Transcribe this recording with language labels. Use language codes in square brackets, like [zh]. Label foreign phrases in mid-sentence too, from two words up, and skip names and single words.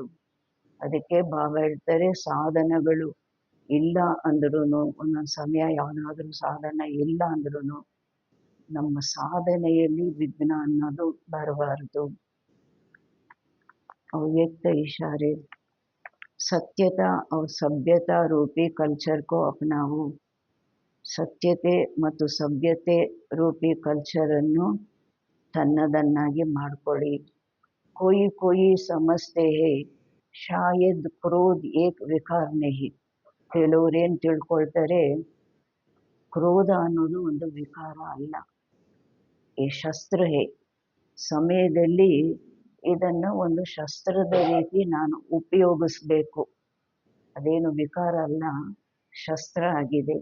[kn] ಅದಕ್ಕೆ ಬಾಬಾ ಹೇಳ್ತಾರೆ, ಸಾಧನಗಳು ಇಲ್ಲ ಅಂದ್ರೂ, ಒಂದೊಂದು ಸಮಯ ಯಾವುದಾದ್ರೂ ಸಾಧನ ಇಲ್ಲ ಅಂದ್ರೂ ನಮ್ಮ ಸಾಧನೆಯಲ್ಲಿ ವಿಘ್ನ ಅನ್ನೋದು ಬರಬಾರ್ದು. [hi] ಅವ್ಯಕ್ತ इशारे. सत्यता और सभ्यता रूपी कल्चर को अपनाओ. [kn] ಸತ್ಯತೆ ಮತ್ತು ಸಭ್ಯತೆ ರೂಪಿ ಕಲ್ಚರನ್ನು ತನ್ನದನ್ನಾಗಿ ಮಾಡಿಕೊಳ್ಳಿ. [hi] कोई कोई समझते हैं शायद क्रोध एक विकार नहीं. [kn] ಕೆಲವರೇನು ತಿಳ್ಕೊಳ್ತಾರೆ, ಕ್ರೋಧ ಅನ್ನೋದು ಒಂದು ವಿಕಾರ ಅಲ್ಲ, [hi] ये शस्त्र है. [kn] ಸಮಯದಲ್ಲಿ ಇದನ್ನು ಒಂದು ಶಸ್ತ್ರದ ರೀತಿ ನಾನು ಉಪಯೋಗಿಸ್ಬೇಕು, ಅದೇನು ವಿಕಾರ ಅಲ್ಲ, ಶಸ್ತ್ರ ಆಗಿದೆ.